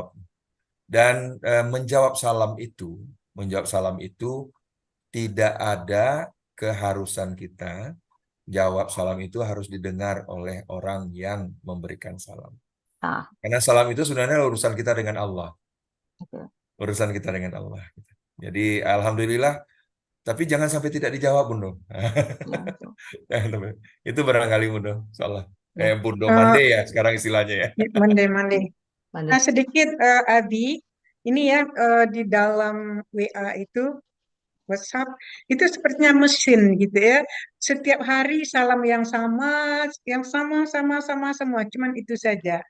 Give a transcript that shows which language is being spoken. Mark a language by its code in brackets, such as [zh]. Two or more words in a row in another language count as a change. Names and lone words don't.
[id] Dan menjawab salam itu tidak ada keharusan kita. Jawab salam itu harus didengar oleh orang yang memberikan salam. Karena salam itu sebenarnya urusan kita dengan Allah. Urusan kita dengan Allah. Jadi alhamdulillah. Tapi jangan sampai tidak dijawab, Bundo. Itu barangkali, Bundo. Salah. Bundo Mande ya sekarang istilahnya ya. Mande. Nah, sedikit Abi, ini ya di dalam WA itu, WhatsApp, itu sepertinya mesin gitu ya. Setiap hari salam yang sama semua, cuman itu saja.